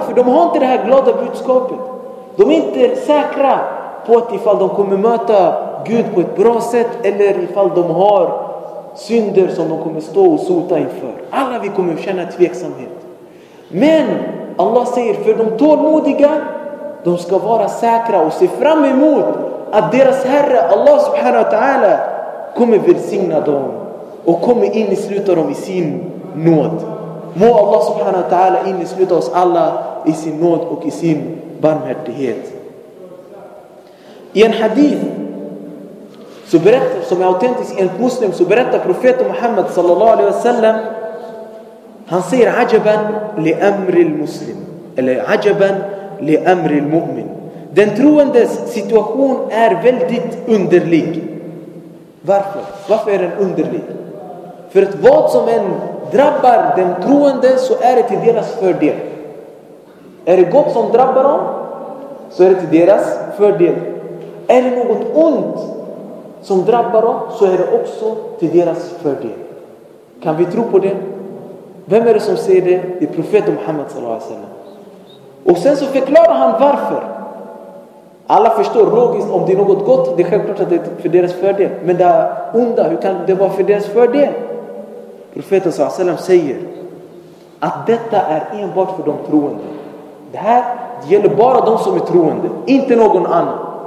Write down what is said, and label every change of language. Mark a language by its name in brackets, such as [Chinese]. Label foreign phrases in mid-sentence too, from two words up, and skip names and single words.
[Swedish] För de har inte det här glada budskapet. De är inte säkra på att ifall de kommer möta Gud på ett bra sätt, eller ifall de har synder som de kommer stå och sota inför. Alla vi kommer känna tveksamhet. Men Allah säger: för de tålmodiga, de ska vara säkra och se fram emot att deras Herre [Arabic] الله سبحانه وتعالى [Swedish] kommer välsigna dem och kommer innesluta dem i sin nåd. Må [Arabic] الله سبحانه وتعالى [Swedish] innesluta oss alla i sin nåd och i sin barmhärtighet. I en hadith så berättar, som är autentisk enligt muslim, så berättar profeten Muhammad [Arabic] صلى الله عليه وسلم, [Swedish] han säger: [Arabic] عجبا لأمر المسلم, eller عجبا لأمر المؤمن. [Swedish] Den troendes situation är väldigt underlig. Varför? Varför är den underlig? För att vad som än drabbar den troende, så är det till deras fördel. Är det gott som drabbar dem, så är det till deras fördel. Är det något ont som drabbar dem, så är det också till deras fördel. Kan vi tro på det? Vem är det som säger det? Det är profeten Muhammad [Arabic] صلى الله عليه وسلم. [Swedish] Och sen så förklarar han varför. Alla förstår logiskt, om det är något gott, det är självklart att det är för deras fördel. Men det här onda, hur kan det vara för deras fördel? Profeten s.a.v. säger att detta är enbart för de troende. Det här gäller bara de som är troende, inte någon annan.